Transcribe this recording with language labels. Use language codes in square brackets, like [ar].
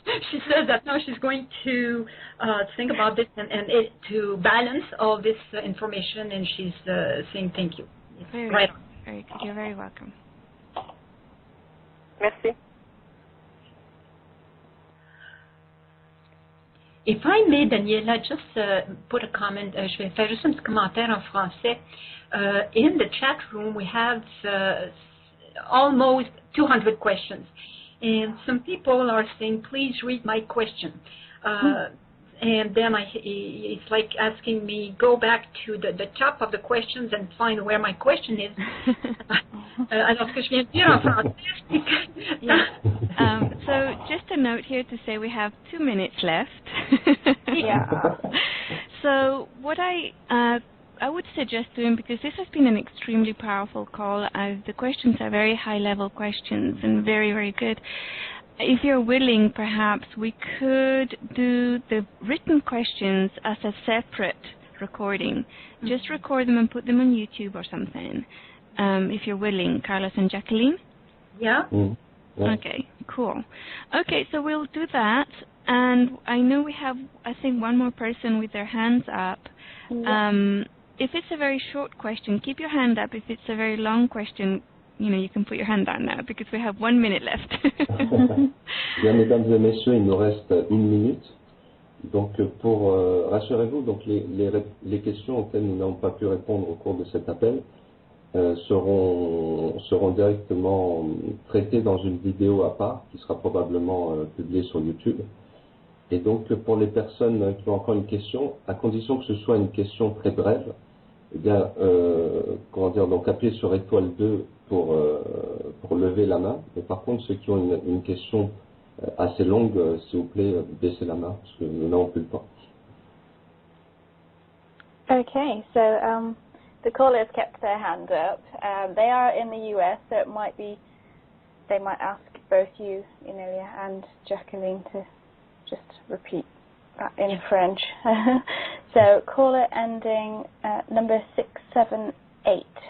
[en] she says that now she's going to think about this and to balance all this information, and she's saying thank you. Very Right. good. Very good. You're very welcome. [fr] Merci. [en] If I may, Daniela, just put a comment. [fr] Je vais faire juste un petit commentaire en français. [en] In the chat room, we have almost 200 questions. And some people are saying, please read my question. And then it's like asking me, go back to the top of the questions and find where my question is. [fr] Alors, ce que je viens de dire en français, c'est que... [en] Yeah. So just a note here to say we have 2 minutes left. Yeah. So what I would suggest doing, because this has been an extremely powerful call, as the questions are very high-level questions and very, very good. If you're willing, perhaps we could do the written questions as a separate recording. Just record them and put them on YouTube or something, if you're willing, Carlos and Jacqueline. Yeah. Yeah. Okay, cool. Okay, so we'll do that. And I know we have, I think, one more person with their hands up. Yeah. If it's a very short question, keep your hand up. If it's a very long question, you can put your hand down now because we have 1 minute left. [fr] Bien, mesdames et messieurs, il nous reste 1 minute. Donc, rassurez-vous, donc les questions auxquelles nous n'avons pas pu répondre au cours de cet appel seront directement traitées dans une vidéo à part qui sera probablement publiée sur YouTube. Et donc, pour les personnes qui ont encore une question, à condition que ce soit une question très brève, eh bien, donc appuyez sur étoile 2 pour lever la main. Mais par contre, ceux qui ont une question assez longue, s'il vous plaît, baissez la main, parce que nous n'avons plus le temps. [en] Okay, so the callers kept their hand up. They are in the US, so it might be they might ask both you, Emilia, and Jacqueline to just repeat that in French. So caller ending number 678.